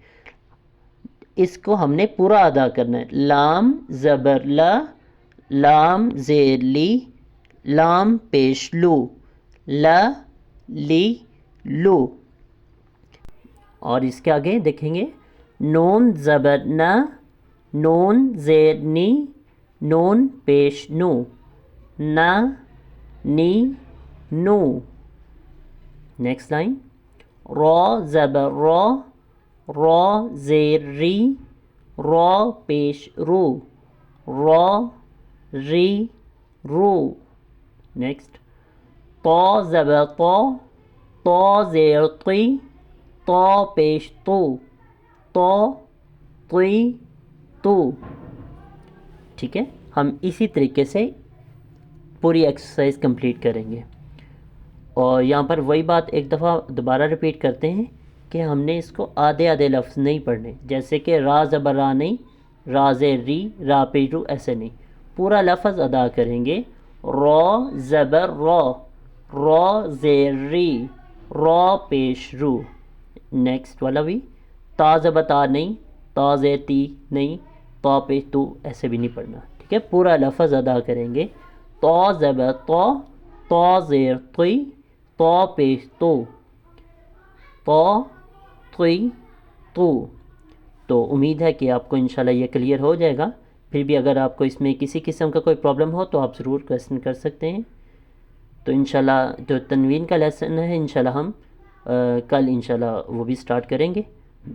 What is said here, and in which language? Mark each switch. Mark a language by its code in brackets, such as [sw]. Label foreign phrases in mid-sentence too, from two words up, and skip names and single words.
[ur] اس کو ہم نے پورا ادا کرنا ہے، لام زبر لا، لام زیر لی، لام پیش لو، لا لی لو۔ اور اس کے آگے دیکھیں گے نون زبر نا، نون زیر نی، نون پیش نو، نا نی نو. [en] next line [ur] را زبر را، را زیر ری، را پیش رو، را ری رو. نیکسٹ طا زبر طا، طا زیر طی، طا پیش تو، طا طی تو. ٹھیک ہے، ہم اسی طریقے سے پوری [en] exercise complete [ur] کریں گے. اور یہاں پر وہی بات ایک دفعہ دوبارہ ریپیٹ کرتے ہیں کہ ہم نے اس کو آدھے آدھے لفظ نہیں پڑھنے، جیسے کہ را زبر را نہیں، را زیر ری، را پیش رو، ایسے نہیں، پورا لفظ ادا کریں گے. را زبر را، را زیر ری، را پیش رو. نیکسٹ والا بھی تا زبر تا نہیں، تا زیر تی نہیں، تا پیش تو، ایسے بھی نہیں پڑھنا. ٹھیک ہے، پورا لفظ ادا کریں گے. تا زبر تا، تا زیر طی، تا پیش تو، تا طی تو. تو امید ہے کہ آپ کو [ar] انشاءاللہ [ur] یہ کلیئر ہو جائے گا. پھر بھی اگر آپ کو اس میں کسی قسم کا کوئی پرابلم ہو تو آپ ضرور کویسچن کر سکتے ہیں. تو [ar] انشاءاللہ [ur] جو تنوین کا لیسن ہے [ar] انشاءاللہ [ur] ہم کل [ar] انشاءاللہ [ur] وہ بھی سٹارٹ کریں گے.